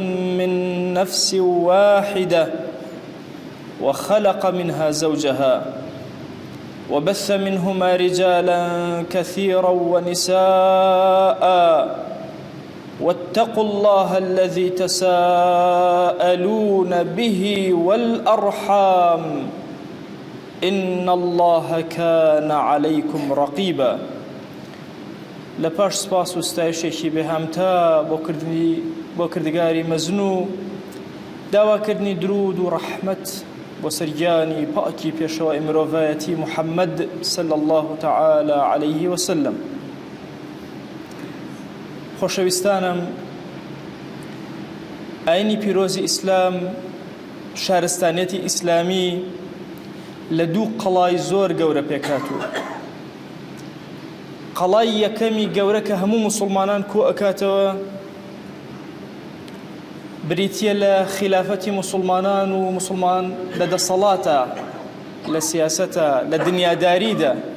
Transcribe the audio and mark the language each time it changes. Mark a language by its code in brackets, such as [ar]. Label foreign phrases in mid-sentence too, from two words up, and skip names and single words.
[ar] من نفس واحدة وخلق منها زوجها وبث منهما رجالا كثيرا ونساء واتقوا الله الذي تساءلون به والأرحام إن الله كان عليكم رقيبا. [ckb] لپاش سپاس و ستایشێکی بێهامتا بۆ کردگاری مەزنوو داواکردنی درود و ڕەحمەت بۆ سەرگیانی پاکی پێشەوای مرۆڤایەتی محەممەد [ar] صلی الله تعالى عليه وسلم. [ckb] خۆشەویستانم، ئاینی پیرۆزی ئیسلام، شارستانیەتی ئیسلامی لە دوو قەڵای زۆر گەورە پێکاتوە. قەڵای یەکەمی گەورە کە هەموو موسڵمانان کۆ ئەکاتەوە بریتیە لە خلافەتی موسڵمانان و موسڵمان لە دەسەڵاتە، لە سیاسەتە، لە دنیاداریدا.